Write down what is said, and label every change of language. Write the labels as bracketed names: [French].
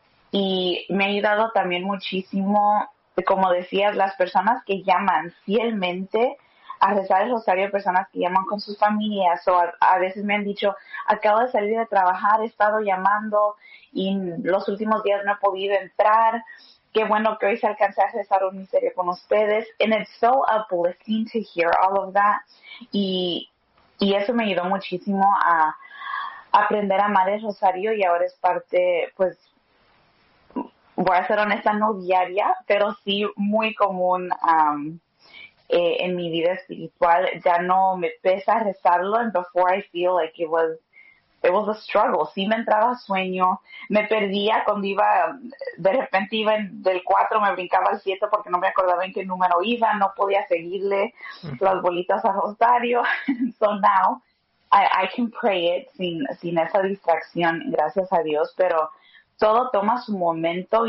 [Spanish] Y me ha ayudado también muchísimo, como decías, las personas que llaman fielmente a rezar el rosario, personas que llaman con sus familias, o a veces me han dicho, acabo de salir de trabajar, he estado llamando y los últimos días no he podido entrar, qué bueno que hoy se alcanzó a rezar un misterio con ustedes. [English] And it's so uplifting to hear all of that. [Spanish] Y eso me ayudó muchísimo a aprender a amar el rosario, y ahora es parte, pues, voy a ser honesta, no diaria, pero sí muy común en mi vida espiritual. Ya no me pesa rezarlo, [English] and before I feel like it was a struggle. [Spanish] Sí me entraba sueño, me perdía cuando iba, de repente iba del 4, me brincaba al 7 porque no me acordaba en qué número iba, no podía seguirle las bolitas al rosario. [English] So now I can pray it [Spanish] sin esa distracción, gracias a Dios, pero todo toma su momento.